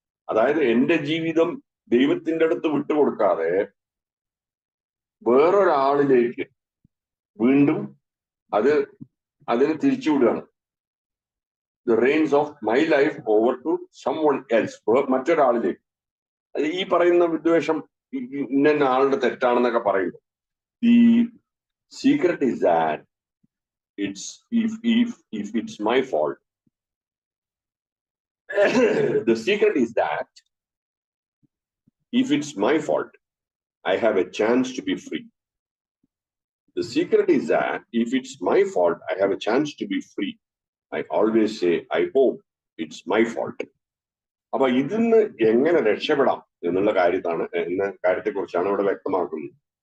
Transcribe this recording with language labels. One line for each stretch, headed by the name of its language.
Malayalam: അതായത് എന്റെ ജീവിതം ദൈവത്തിന്റെ അടുത്ത് വിട്ടുകൊടുക്കാതെ വേറൊരാളിലേക്ക് വീണ്ടും അതിന് തിരിച്ചുവിടുകയാണ്.
English: The reins of my life over to someone else.
Malayalam: മറ്റൊരാളിലേക്ക്. ഈ പറയുന്ന വിദ്വേഷം ഇന്ന ആളുടെ തെറ്റാണെന്നൊക്കെ പറയുമ്പോൾ
English: the secret is that if it's my fault, the secret is that if it's my fault, I have a chance to be free. The secret is that if it's my fault, I have a chance to be free. I always say, I hope it's my fault.
Malayalam: അപ്പൊ ഇതിന്ന് എങ്ങനെ രക്ഷപ്പെടാം എന്നുള്ള കാര്യത്തെക്കുറിച്ചാണ് ഇവിടെ വ്യക്തമാക്കുന്നത്.